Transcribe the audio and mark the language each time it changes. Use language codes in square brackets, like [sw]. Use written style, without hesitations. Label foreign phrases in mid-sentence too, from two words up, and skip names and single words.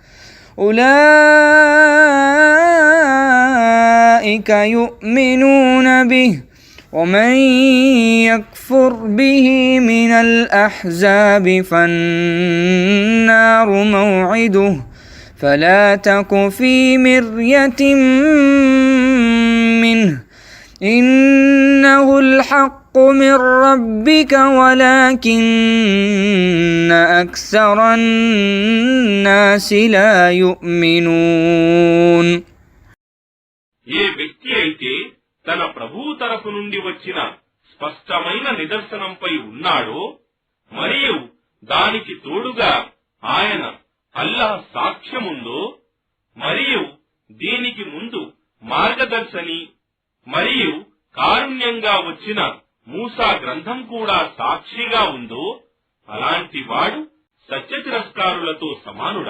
[ar] أولئك يؤمنون به ومن يكفر به من الأحزاب فالنار موعده فلا تك في مرية منه إنه الحق من ربك ولكن أكثر الناس لا يؤمنون. [te] ఏ వ్యక్తి అయితే తన ప్రభువు తరఫు నుండి వచ్చిన స్పష్టమైన నిదర్శనంపై ఉన్నాడో మరియు దానికి తోడుగా ఆయన అల్లాహ్ సాక్ష్యముందో మరియు దీనికి ముందు మార్గదర్శని మరియు కారుణ్యంగా వచ్చిన మూసా గ్రంథం కూడా సాక్షిగా ఉందో అలాంటి వాడు సత్య తిరస్కారులతో సమానుడా?